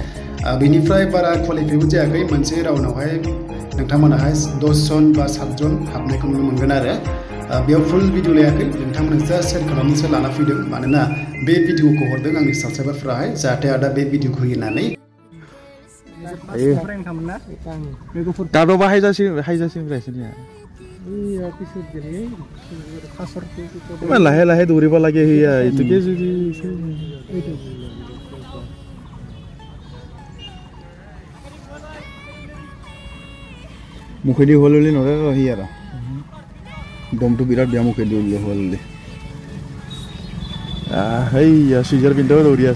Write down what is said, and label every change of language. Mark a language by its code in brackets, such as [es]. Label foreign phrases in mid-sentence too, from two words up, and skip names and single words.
[brx] बेनिफ्राय बारा क्वालिफाइबो जायाखै मोनसे राउन्डआवहाय नोंथांमोनाहाय 10 जन बा 7 जन हाबनायखौ नुनो मोनगोन आरो बेयाव [en] full video [brx] लायाखै नोंथांमोना [en] just share [brx] खालामनोसो लाना फैदों मानोना बे भिडिअखौ हरदों आंनि साबस्क्राइबारफ्राहाय जाहाथे आदा बे भिडिअखौ होनानै दादबा हायजासिम रायसनिया लाहे लाहे दौरिबा [as] লাগে হইয়া এটুকে যদি মুখেদি হললি নৰে ৰহি আৰু দমটো বিৰাট বেয়া মুখেদি হললি হেইয়া সিজাৰ পিন্ধাও দৌৰি আছে